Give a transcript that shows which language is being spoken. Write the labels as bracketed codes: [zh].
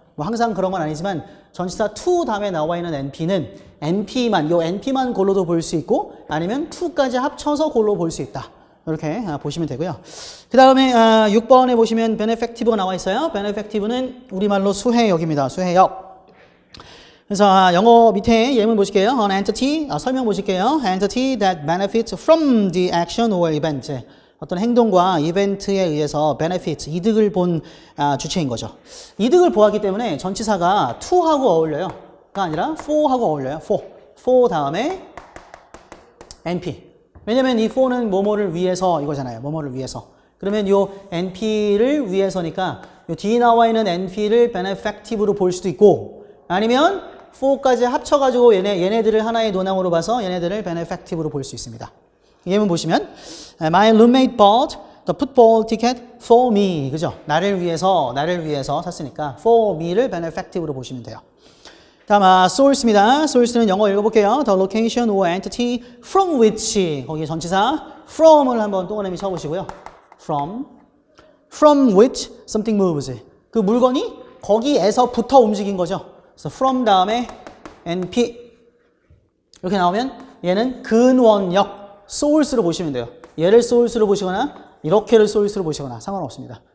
[ko] 뭐 항상 그런 건 아니지만 전치사 to 다음에 나와 있는 np는 np만 고로도 볼 수 있고 아니면 to까지 합쳐서 고로 볼 수 있다. 이렇게 보시면 되고요. 그 다음에 6번에 보시면 benefactive가 나와 있어요. benefactive는 우리말로 수혜역입니다. 수혜역. 그래서 영어 밑에 예문 보실게요. [en] An entity, [ko] 설명 보실게요. [en] Entity that benefits from the action or event. [ko] 어떤 행동과 이벤트에 의해서 benefit, 이득을 본 주체인 거죠. 이득을 보았기 때문에 전치사가 to하고 어울려요. 가 아니라 for하고 어울려요. for 다음에 np. 왜냐면 이 for는 뭐뭐를 위해서 이거잖아요. 뭐뭐를 위해서. 그러면 요 np를 위해서니까 요 뒤에 나와 있는 np를 benefactive로 볼 수도 있고 아니면 for까지 합쳐가지고 얘네들을 하나의 논항으로 봐서 얘네들을 benefactive로 볼 수 있습니다. 예문 보시면 [en] My roommate bought the football ticket for me. [ko] 그죠? 나를 위해서 샀으니까 for me를 benefactive로 보시면 돼요. 다음 source입니다. source는 영어 읽어볼게요. [en] The location or entity from which [ko] 거기 전치사 from을 한번 동그라미 쳐보시고요. [en] from which something moves. [ko] 그 물건이 거기에서부터 움직인 거죠. 그래서 from 다음에 np 이렇게 나오면 얘는 근원역 source로 보시면 돼요. 얘를 source로 보시거나 이렇게를 source로 보시거나 상관없습니다.